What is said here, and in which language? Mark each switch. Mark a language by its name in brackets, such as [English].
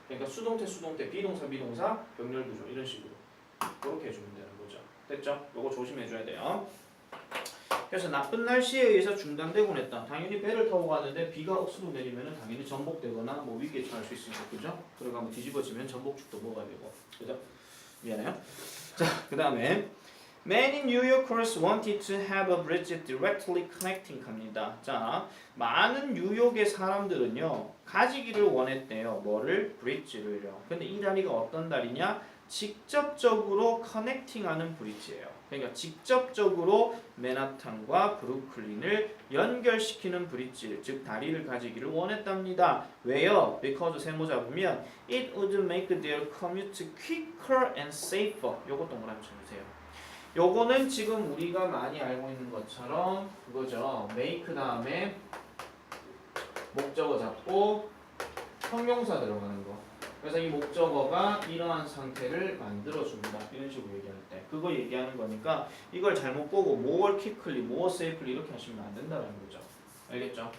[Korean] 그러니까 수동태, 비동사, 병렬구조 이런 식으로 그렇게 해주면 되는 거죠. 됐죠? 요거 조심해줘야 돼요. 그래서 나쁜 날씨에 의해서 중단되곤 했다. 당연히 배를 타고 가는데 비가 억수로 내리면 당연히 전복되거나 뭐 위기에 처할 수 있으니까 그죠? 들어가면 뒤집어지면 전복죽도 먹어야 되고 그죠? 미안해요. [English] 자, 그 다음에 Many New Yorkers wanted to have a bridge directly connecting [Korean] 합니다. 자, 많은 뉴욕의 사람들은요 가지기를 원했대요. 뭐를? 브릿지를요. 근데 이 다리가 어떤 다리냐? 직접적으로 커넥팅하는 브릿지예요. 그러니까 직접적으로 맨하탄과 브루클린을 연결시키는 브릿지, 즉 다리를 가지기를 원했답니다. 왜요? [English] because [Korean] 세모 잡으면 [English] it would make their commute quicker and safer. [Korean] 요거 동그라미 쳐주세요. 요거는 지금 우리가 많이 알고 있는 것처럼 그거죠. make 다음에 목적어 잡고 형용사 들어가는 거. 그래서 이 목적어가 이러한 상태를 만들어줍니다. 이런 식으로 얘기할 때 그거 얘기하는 거니까 이걸 잘못 보고 [English] more quickly, more safely [Korean] 이렇게 하시면 안 된다는 거죠. 알겠죠?